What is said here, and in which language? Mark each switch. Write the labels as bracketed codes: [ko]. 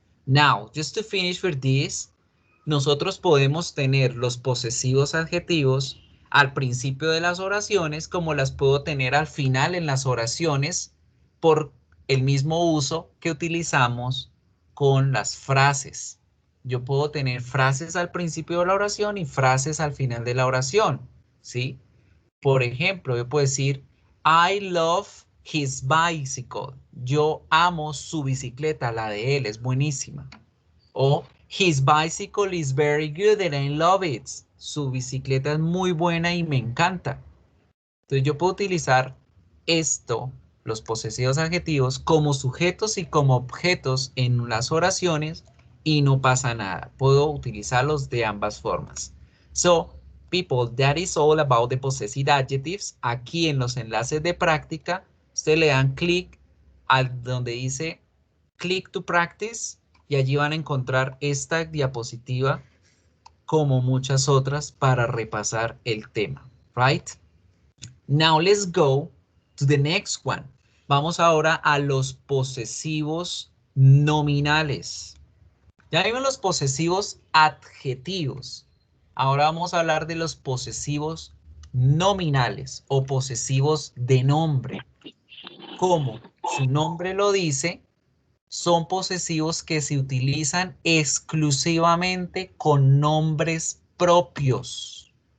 [en] Now, just to finish with this, [es] nosotros podemos tener los posesivos adjetivos al principio de las oraciones, como las puedo tener al final en las oraciones por el mismo uso que utilizamos con las frases. Yo puedo tener frases al principio de la oración y frases al final de la oración, ¿sí? Por ejemplo, yo puedo decir, [en] I love his bicycle. [es] Yo amo su bicicleta, la de él, es buenísima. [en] O, his bicycle is very good and I love it. [es] Su bicicleta es muy buena y me encanta. Entonces yo puedo utilizar esto, los posesivos adjetivos, como sujetos y como objetos en las oraciones y no pasa nada. Puedo utilizarlos de ambas formas. [en] So, people, that is all about the possessive adjectives. [es] Aquí en los enlaces de práctica, ustedes le dan clic al donde dice [en] click to practice [es] y allí van a encontrar esta diapositiva como muchas otras para repasar el tema, right? [en] Now let's go to the next one. [es] Vamos ahora a los posesivos nominales. Ya vimos los posesivos adjetivos. Ahora vamos a hablar de los posesivos nominales o posesivos de nombre. Como su nombre lo dice, son posesivos que se utilizan exclusivamente con nombres propios.